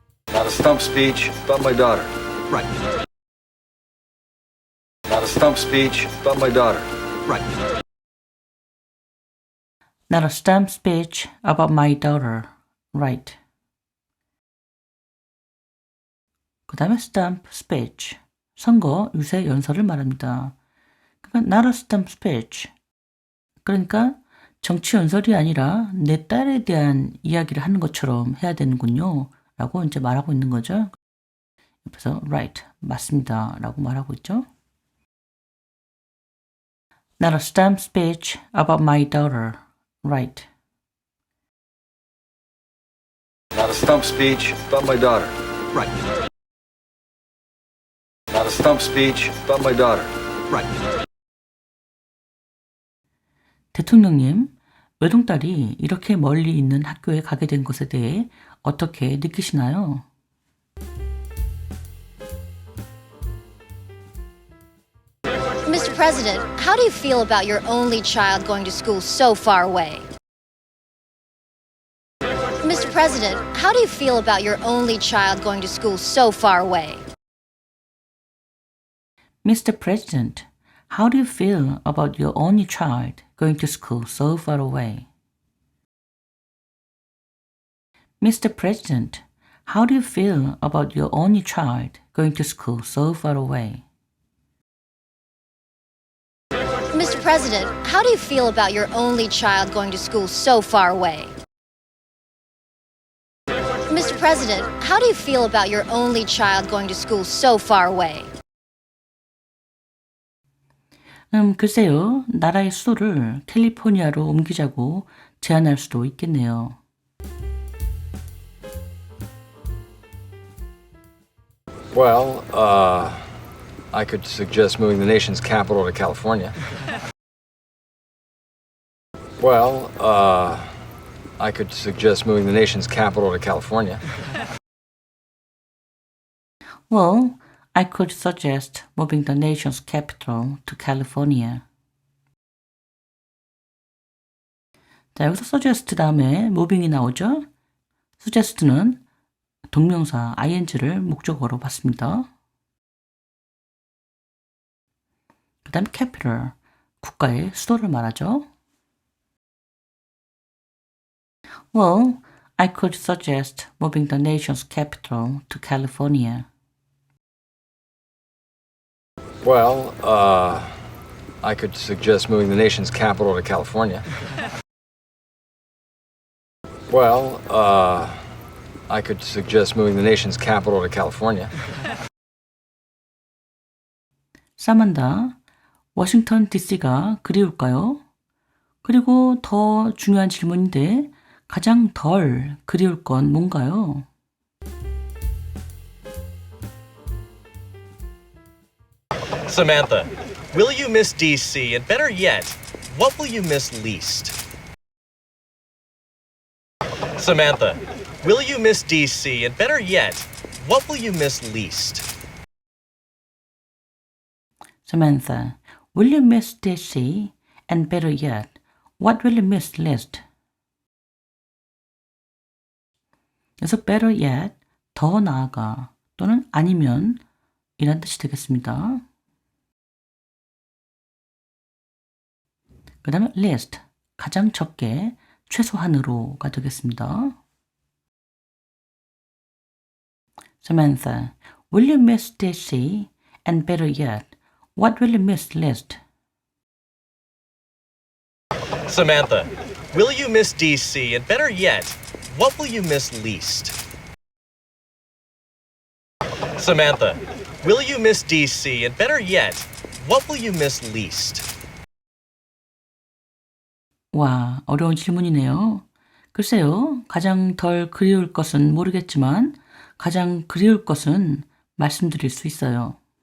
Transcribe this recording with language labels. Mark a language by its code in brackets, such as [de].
[en] Not a stump speech about my daughter. Right. Not a stump speech about my daughter. Right. Not a stump speech about my daughter. Right. [ko] 그 다음에 [en] stump speech, [ko] 선거 유세 연설을 말합니다. 그러니까 [en] not a stump speech, [ko] 그러니까 정치 연설이 아니라 내 딸에 대한 이야기를 하는 것처럼 해야 되는군요 라고 이제 말하고 있는 거죠. 옆에서 right, 맞습니다 라고 말하고 있죠. [en] Not a stump speech about my daughter. Right. Not a stump speech about my daughter. Right. Not a stump speech about my daughter. Right. [ko] 대통령님, 외동딸이 이렇게 멀리 있는 학교에 가게 된 것에 대해 어떻게 느끼시나요? [en] Mr. President, how do you feel about your only child going to school so far away? Mr. President, how do you feel about your only child going to school so far away? Mr. President, how do you feel about your only child going to school so far away? Mr. President, how do you feel about your only child going to school so far away? Mr. President, how do you feel about your only child going to school so far away? Mr. President, how do you feel about your only child going to school so far away? [ko] 글쎄요. 나라의 수도를 캘리포니아로 옮기자고 제안할 수도 있겠네요. [en] Well, I could suggest moving the nation's capital to California. Well, I could suggest moving the nation's capital to California. Well, I could suggest moving the nation's capital to California. [ko] 자, 여기서 suggest 다음에 moving이 나오죠? suggest는 동명사 ing를 목적어로 받습니다. 그 다음에 capital, 국가의 수도를 말하죠. [en] Well, I could suggest moving the nation's capital to California. Well, I could suggest moving the nation's capital to California. Well, I could suggest moving the nation's capital to California. [ko] 사만다, 워싱턴 DC가 그리울까요? 그리고 더 중요한 질문인데 가장 덜 그리울 건 뭔가요? [en] Samantha, will you miss DC? And better yet, what will you miss least? Samantha, will you miss DC? And better yet, what will you miss least? Samantha, will you miss DC? And better yet, what will you miss least? [ko] 그래서 [en] better yet, [ko] 더 나아가 또는 아니면 이란 뜻이 되겠습니다. 그 다음에 least, 가장 적게, 최소한으로가 되겠습니다. [en] Samantha, will you miss DC? And better yet, what will you miss least? Samantha, will you miss DC? And better yet, what will you miss least? Samantha, will you miss DC? And better yet, what will you miss least? [ko] 와, 어려운 질문이네요. 글쎄요, 가장 덜 그리울 것은 모르겠지만 가장 그리울 것은 말씀드릴 수 있어요.